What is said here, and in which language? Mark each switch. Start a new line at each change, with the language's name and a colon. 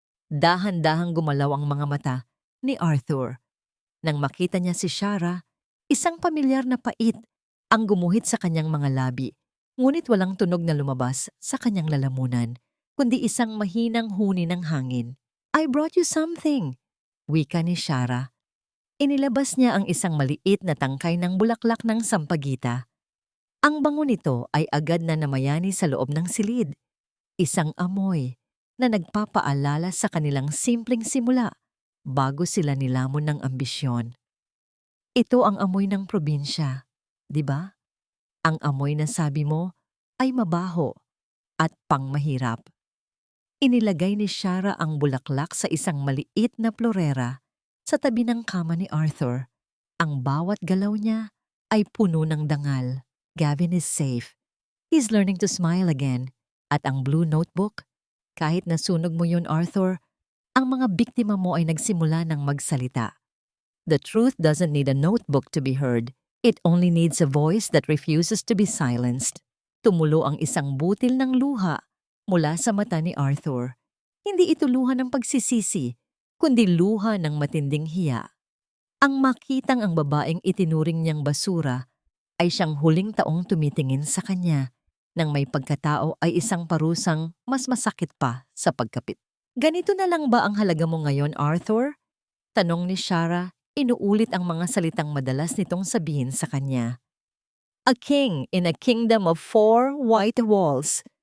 Filipino: Dahan-dahang gumalaw ang mga mata ni Arthur. Nang makita niya si Shara, isang pamilyar na pait ang gumuhit sa kanyang mga labi, ngunit walang tunog na lumabas sa kanyang lalamunan, kundi isang mahinang huni ng hangin.
English: "I brought you something,"
Filipino: wika ni Shara. Inilabas niya ang isang maliit na tangkay ng bulaklak ng sampagita. Ang bango nito ay agad na namayani sa loob ng silid. Isang amoy na nagpapaalala sa kanilang simpleng simula bago sila nilamon ng ambisyon. Ito ang amoy ng probinsya, di ba? Ang amoy na sabi mo ay mabaho at pangmahirap. Inilagay ni Shara ang bulaklak sa isang maliit na florera sa tabi ng kama ni Arthur. Ang bawat galaw niya ay puno ng dangal.
English: Gavin is safe. He's learning to smile again.
Filipino: At ang blue notebook, kahit nasunog mo yun, Arthur, ang mga biktima mo ay nagsimula ng magsalita.
English: The truth doesn't need a notebook to be heard. It only needs a voice that refuses to be silenced.
Filipino: Tumulo ang isang butil ng luha mula sa mata ni Arthur. Hindi ito luha ng pagsisisi, kundi luha ng matinding hiya. Ang makitang ang babaeng itinuring niyang basura ay siyang huling taong tumitingin sa kanya nang may pagkatao ay isang parusang mas masakit pa sa pagkapit. "Ganito na lang ba ang halaga mo ngayon, Arthur?" Tanong ni Shara, inuulit ang mga salitang madalas nitong sabihin sa kanya.
English: "A king in a kingdom of 4 white walls.